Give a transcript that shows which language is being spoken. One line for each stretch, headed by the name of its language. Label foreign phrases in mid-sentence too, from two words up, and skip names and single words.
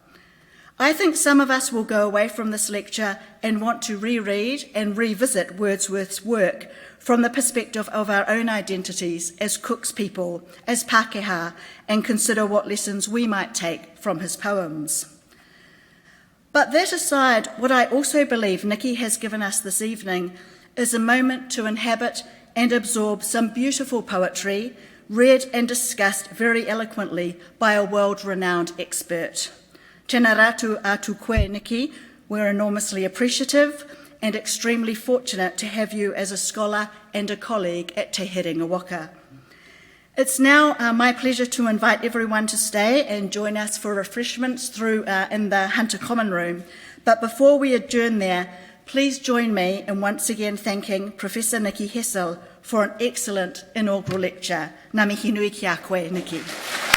English: I think some of us will go away from this lecture and want to reread and revisit Wordsworth's work from the perspective of our own identities as Cook's people, as Pākehā, and consider what lessons we might take from his poems. But that aside, what I also believe Nikki has given us this evening is a moment to inhabit and absorb some beautiful poetry, read and discussed very eloquently by a world-renowned expert.
Māori: Tēnā rātou atu koe, Nikki.
English: We're enormously appreciative and extremely fortunate to have you as a scholar and a colleague at Te Herenga Waka. It's now my pleasure to invite everyone to stay and join us for refreshments through in the Hunter Common Room. But before we adjourn there, please join me in once again thanking Professor Nikki Hessell for an excellent inaugural lecture.
Māori: Ngā mihi nui ki a koe, Nikki.